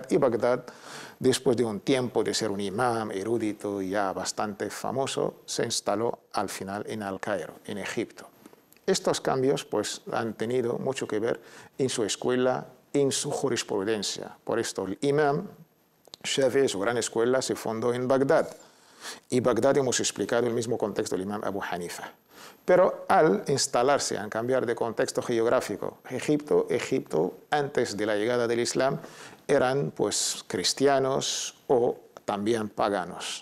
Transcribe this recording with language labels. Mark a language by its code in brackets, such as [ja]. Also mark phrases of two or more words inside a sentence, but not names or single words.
[es] Y Bagdad, después de un tiempo de ser un imam erudito ya bastante famoso, se instaló al final en El Cairo, en Egipto. Estos cambios pues, han tenido mucho que ver en su escuela, en su jurisprudencia. Por esto el imam Shafi'i, su gran escuela, se fundó en Bagdad. Y Bagdad hemos explicado el mismo contexto del imam Abu Hanifa. Pero al instalarse, al cambiar de contexto geográfico, Egipto antes de la llegada del Islam eran pues cristianos o también paganos.